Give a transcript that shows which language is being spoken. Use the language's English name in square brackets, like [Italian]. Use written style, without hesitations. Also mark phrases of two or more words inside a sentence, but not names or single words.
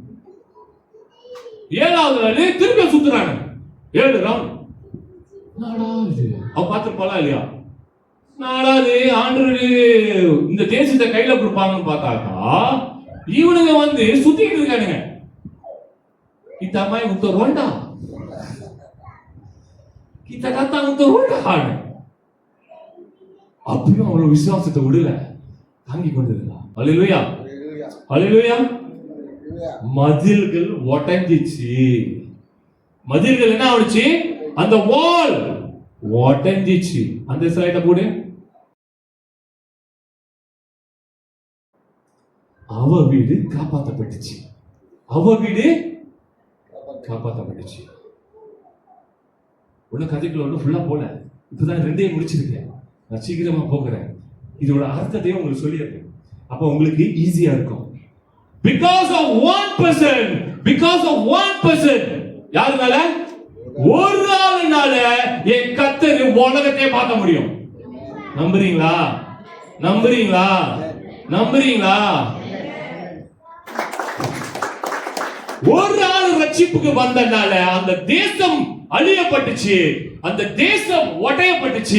[Tamil] 7ஆவது நாள் திரும்ப சுத்துறாங்க, 7 ரவுண்ட். அவ பாத்துருப்பாளா இல்லையா, நாலாவது ஆண்டு இந்த தேசத்தை கையில கொடுப்பாங்கன்னு பார்த்தாக்கா இவனுங்க வந்து சுத்திக்கிட்டு இருக்கானுங்க. [Malay] Kita main untuk ronda. Kita datang untuk ronda. [Tamil] அப்பயும் அவ்வளவு விசுவாசத்தை விடல, தாங்கி கொண்டிருந்தா. ஹல்லேலூயா, ஹல்லேலூயா. மதில்கள் உடைஞ்சிச்சு. மதில்கள் என்ன ஆச்சு? அந்த வால் உடைஞ்சிச்சு. அந்த ஸ்லைட போடு. அவ வீடு காப்பாற்றப்பட்டுச்சு. அவ வீடு காப்பாற்றப்பட்டுச்சு. உள்ள கதைக்குள்ள ஒண்ணு ஃபுல்லா போல. இப்பதான் 2 முடிச்சிருக்கேன். நான் சீக்கிரமா போகிறேன். இதோட அர்த்தத்தையும் உங்களுக்கு சொல்லிடுறேன். அப்ப உங்களுக்கு ஈஸியா இருக்கும். [English] Because of one person, [Tamil] யாருனால? ஒரு ஆளுனால என் கர்த்தர் உலகத்தை பார்க்க முடியும். நம்புறீங்களா? நம்புறீங்களா? நம்புறீங்களா? ஒரு ஆள் ரட்சிப்புக்கு வந்தனால அந்த தேசம் அழியப்பட்டுச்சு, அந்த தேசம் உடையப்பட்டுச்சு.